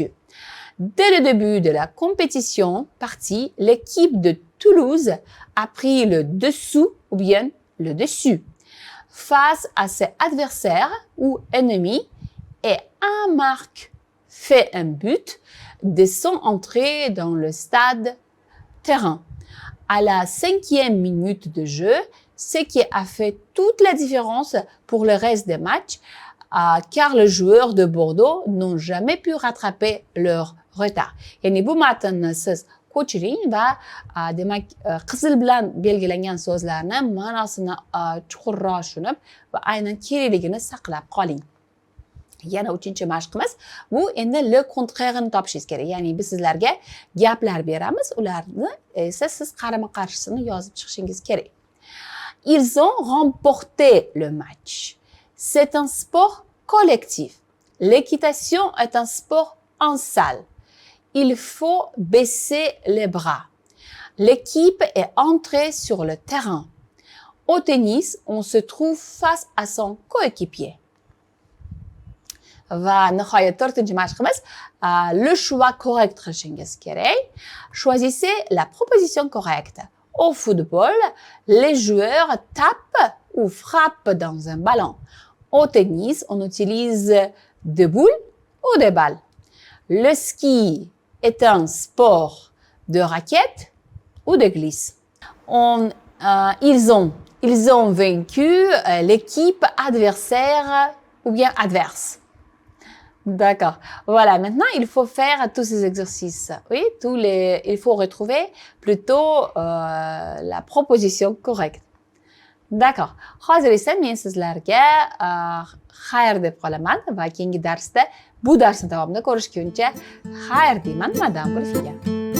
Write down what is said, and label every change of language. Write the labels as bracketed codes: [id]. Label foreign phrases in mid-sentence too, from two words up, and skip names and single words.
[fr] Dès le début de la compétition partie, l'équipe de Toulouse a pris le dessous ou bien le dessus face à ses adversaires ou ennemis et a fait un but de son entrée dans le stade terrain. À la 5e minute de jeu, ce qui a fait toute la différence pour le reste des matchs, car les joueurs de Bordeaux n'ont jamais pu rattraper leur retard. [uz] Yani bu matnni siz ko'chiring va demak qizil bilan belgilangan so'zlarni ma'nosini chuqurroq tushunib va aynan kerakligini saqlab qoling. Yana 3-mashqimiz bu endi [fr] le contraire'ni [uz] topishingiz kerak. Ya'ni biz sizlarga gaplar beramiz, ularni esa siz qarama-qarshisini yozib chiqishingiz kerak. [fr] Ils ont remporté le match. C'est un sport collectif. L'équitation est un sport en salle. Il faut baisser les bras. L'équipe est entrée sur le terrain. Au tennis, on se trouve face à son coéquipier. [uz] Va nihoyat 4-mashqimiz [fr] le choix correct [uz] qilishingiz kerak. [fr] Choisissez la proposition correcte. Au football, les joueurs tapent ou frappent dans un ballon. Au tennis, on utilise des boules ou des balles. Le ski est un sport de raquettes ou de glisse. Ils ont vaincu l'équipe adversaire ou bien adverse. D'accord. Voilà, maintenant il faut faire tous ces exercices. Oui, il faut retrouver plutôt la proposition correcte. D'accord. [uz] Hozir esa men sizlarga xayr deb qolaman va keyingi darsda bu darsni davomida ko'rishguncha xayr deyman. Madam Gulfiya.